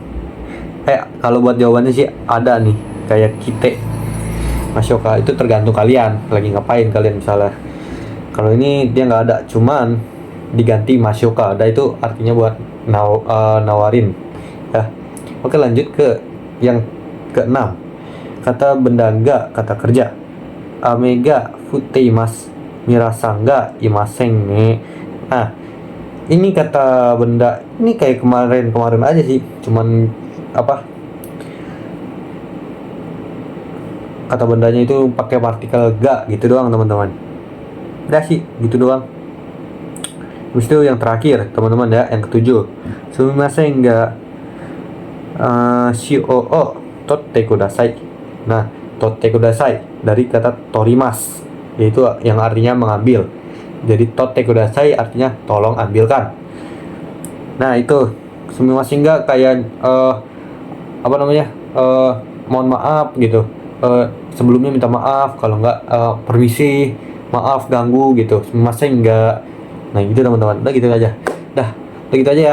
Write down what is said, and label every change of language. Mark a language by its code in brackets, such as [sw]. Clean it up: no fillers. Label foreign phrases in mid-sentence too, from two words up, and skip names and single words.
[id] Kalau buat jawabannya sih ada nih, kayak [ja] 来てましょうか, [id] itu tergantung kalian lagi ngapain kalian misalnya. Kalau ini dia nggak ada, cuman diganti masyoka, ada itu artinya buat nawarin ya. Oke, lanjut ke yang keenam, kata benda enggak, kata kerja. [ja] 雨が降っています ミラーさんがいませんね. [id] Nah ini kata benda, ini kayak kemarin aja sih, cuman kata bendanya itu pakai partikel ga gitu doang teman-teman. Udah sih gitu doang. Terus itu yang terakhir teman-teman ya, yang ketujuh, [ja] すみませんが塩取ってください. [id] Nah [ja] 取ってください [id] dari kata torimas, yaitu yang artinya mengambil. Jadi [ja] 取ってください [id] artinya tolong ambilkan. Nah itu [ja] すみませんが [id] kayak mohon maaf gitu, sebelumnya minta maaf, kalau enggak permisi, maaf ganggu gitu, [ja] すみませんが. [id] Nah gitu teman-teman, udah gitu aja, udah gitu aja ya.